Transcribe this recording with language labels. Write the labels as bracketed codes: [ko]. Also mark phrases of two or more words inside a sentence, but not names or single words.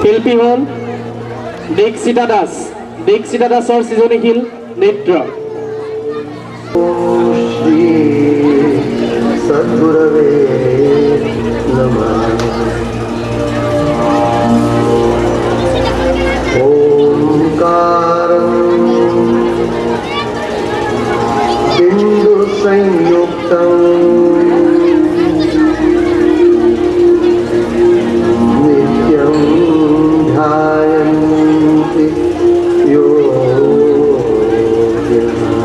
[as] শিল্পী হ'ল দীক্ষিতা দাস। দীক্ষিতা দাসৰ সৃজনীশীল নৃত্য। [sa] श्री सद्गुरवे नमः। ओंकारं बिंदु संयुक्तं नित्यं ध्यायन्ति योगिनः।